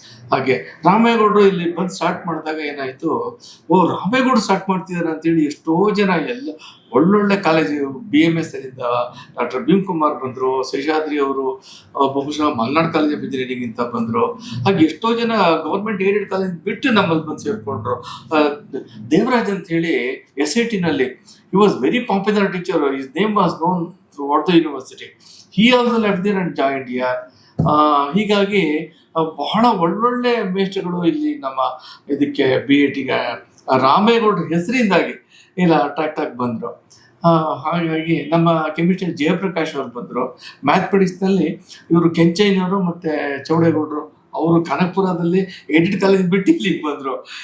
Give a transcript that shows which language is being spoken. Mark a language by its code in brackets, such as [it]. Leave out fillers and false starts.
[kn] ಹಾಗೆ ರಾಮೇಗೌಡರು ಇಲ್ಲಿ ಬಂದು ಸ್ಟಾರ್ಟ್ ಮಾಡಿದಾಗ ಏನಾಯಿತು, ರಾಮೇಗೌಡರು ಸ್ಟಾರ್ಟ್ ಮಾಡ್ತಿದ್ದಾರೆ ಅಂತೇಳಿ ಎಷ್ಟೋ ಜನ ಎಲ್ಲ ಒಳ್ಳೊಳ್ಳೆ ಕಾಲೇಜು BMS ಅಲ್ಲಿಂದ ಡಾಕ್ಟರ್ ಭೀಮ್ಕುಮಾರ್ ಬಂದರು, ಶೇಷಾದ್ರಿ ಅವರು ಬಹುಶಃ ಮಲ್ನಾಡ್ ಕಾಲೇಜ್ ಆಫ್ ಇಂಜಿನಿಯರಿಂಗ್ ಅಂತ ಬಂದರು. ಹಾಗೆ ಎಷ್ಟೋ ಜನ ಗೌರ್ಮೆಂಟ್ ಏಡೆಡ್ ಕಾಲೇಜ್ ಬಿಟ್ಟು ನಮ್ಮಲ್ಲಿ ಬಂದು ಸೇರಿಕೊಂಡ್ರು. [en] Devaraj [kn] ಅಂತ ಹೇಳಿ SIT-ನಲ್ಲಿ [en] he was very popular teacher. His name was known throughout the university. He also left there and joined here. [kn] ಹೀಗಾಗಿ ಬಹಳ ಒಳ್ಳೊಳ್ಳೆ ಮೇಷ್ಟ್ರುಗಳು ಇಲ್ಲಿ ನಮ್ಮ ಇದಕ್ಕೆ BIT-ಗೆ ರಾಮೇಗೌಡರ ಹೆಸರಿಂದಾಗಿ ಇಲ್ಲ ಅಟ್ರಾಕ್ಟ್ ಆಗಿ ಬಂದರು. ಹಾಗಾಗಿ ನಮ್ಮ ಕೆಮಿಸ್ಟ್ರಿ ಜಯಪ್ರಕಾಶ್ ಅವರು ಬಂದರು. ಮ್ಯಾಥಮೆಟಿಕ್ಸ್ನಲ್ಲಿ ಇವರು ಕೆಂಚಯ್ಯನವರು ಮತ್ತು ಚೌಡೇಗೌಡರು ಅವರು ಕನಕಪುರದಲ್ಲಿ ಎಡಿಟ್ ಕಾಲೇಜ್ ಬಿಟ್ಟು ಇಲ್ಲಿಗೆ ಬಂದರು.